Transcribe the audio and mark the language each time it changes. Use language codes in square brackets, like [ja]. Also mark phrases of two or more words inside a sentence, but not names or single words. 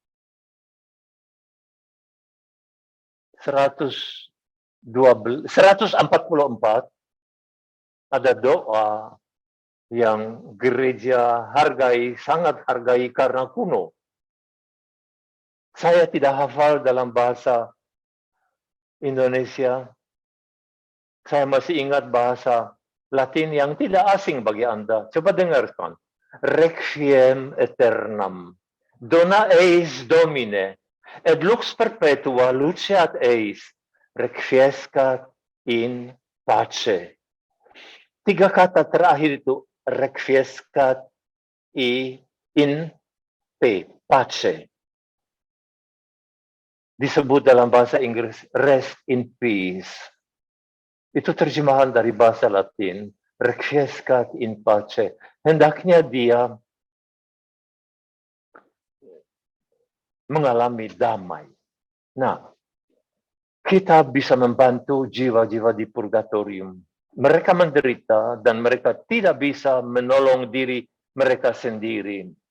[id] 144, ada doa yang gereja sangat hargai karena kuno. Saya tidak hafal dalam bahasa Indonesia. Saya masih ingat bahasa Latin yang tidak asing bagi Anda. Coba dengarkan. [la] Requiem aeternam. Dona eis Domine. Et lux perpetua luceat eis. Requiescat in pace. [id] 3 kata terakhir itu. [la] Requiescat in pace. [id] Disebut dalam bahasa Inggris, [en] rest in peace. [id] Itu terjemahan dari bahasa Latin, [la] requiescat in pace. [id] Hendaknya dia mengalami damai. Nah, kita bisa membantu jiwa-jiwa di purgatorium. Mereka menderita dan mereka tidak bisa menolong diri mereka sendiri.